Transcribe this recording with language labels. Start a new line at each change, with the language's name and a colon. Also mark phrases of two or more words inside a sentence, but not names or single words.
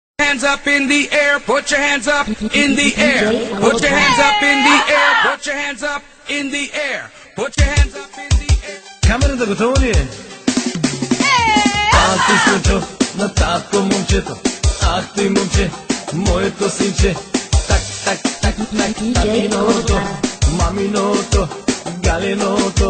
English: hands up in the air, put your hands up in the air, put your hands up in the air, put your hands up in the air, put your hands up in the air.
Bulgarian: Камерата готова ли е? Ах ти слънчо, на татко момчето, ах ти момче, моето синче. Так, так, так, так, татиното, маминото, галиното.